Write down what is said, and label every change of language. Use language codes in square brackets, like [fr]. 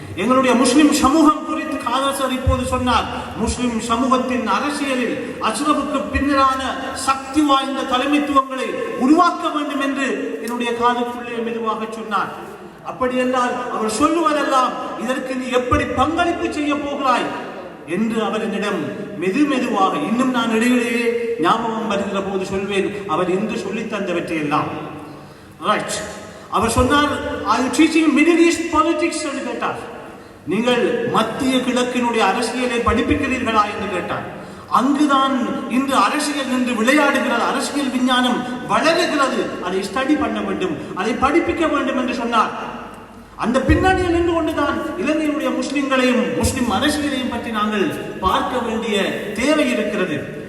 [ta] எங்களுடைய முஸ்லிம் சமூகம் குறித்து காதல் இப்போது சொன்னார். முஸ்லிம் சமூகத்தின் அரசியலில் அஷ்ரஃபுக்கு பின்னரான சக்தி வாய்ந்த தலைமைத்துவங்களை உருவாக்க வேண்டும் என்று என்னுடைய காதுக்குள்ளே மெதுவாக சொன்னார். அப்படி என்றால் அவர் சொல்லுவதெல்லாம் இதற்கு நீ எப்படி பங்களிப்பு செய்ய போகிறாய் என்று அவர் என்னிடம் மெதுவாக, இன்னும் நான் இடையிலேயே ஞாபகம் வருகிற போது சொல்வேன், அவர் என்று சொல்லி தந்தவற்றை எல்லாம். [en] right, [ta] அவர் சொன்னார், [en] are you teaching Middle East politics [ta] என்று கேட்டார். நீங்கள் மத்திய கிழக்கினுடைய அரசியலை படிப்பிக்கிறீர்களா என்று கேட்டார். அங்குதான் இன்று அரசியல் என்று விளையாடுகிறது, அரசியல் விஞ்ஞானம் வளருகிறது, அதை ஸ்டடி பண்ண வேண்டும், அதை படிப்பிக்க வேண்டும் என்று சொன்னார். அந்த பின்னணியில் நின்று கொண்டுதான் இலங்கையினுடைய முஸ்லிம்களையும் முஸ்லிம் அரசியலையும் பற்றி நாங்கள் பார்க்க வேண்டிய தேவை இருக்கிறது.